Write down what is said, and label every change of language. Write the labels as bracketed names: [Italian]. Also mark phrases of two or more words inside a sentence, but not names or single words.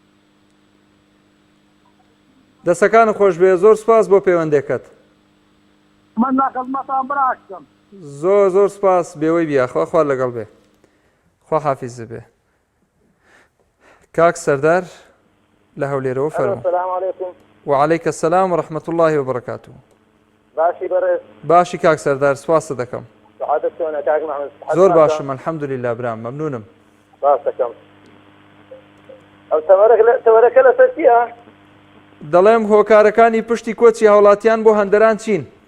[Central Kurdish] دەستەکانت خۆش بێ زۆر سپاس بۆ پەیوەندێکت من ناخەزمەتان براکەم زۆر سپاس بێوەی بیا خوا لەگەڵ بێ خوا حافیز بێ کاک سەردار لە هەولێرەوە فەرموو [Arabic] السلام عليكم وعليك السلام ورحمة الله وبركاته [Central Kurdish] باشی بەڕێز باشی کاک سەردار سپاسە دەکەم سعادت چۆنە کاک محەممەد زۆر باشم الحەمدولله برام مەمنونم باس دەکەم ئەو تەوەرەکە لەسەر چییە دەڵێم هۆکارەکانی پشتی کۆچی هاوڵاتیان بۆ هەندەران چین